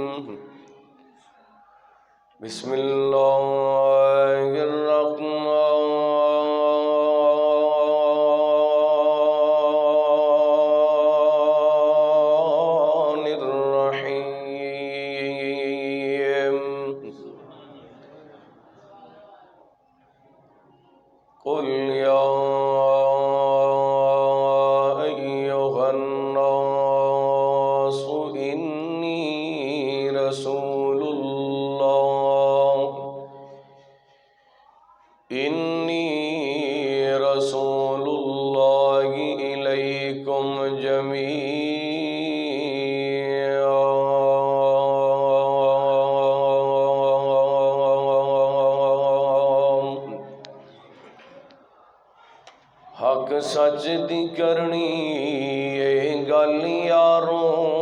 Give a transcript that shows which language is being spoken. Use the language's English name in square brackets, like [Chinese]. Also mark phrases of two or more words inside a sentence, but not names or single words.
[Arabic] بسم اللہ الرحمن الرحیم۔ قل یا ایھا الناس انی رسول اللہ الیکم جمیعا۔ [Punjabi] حق سچ دی کرنی اے گل یاروں،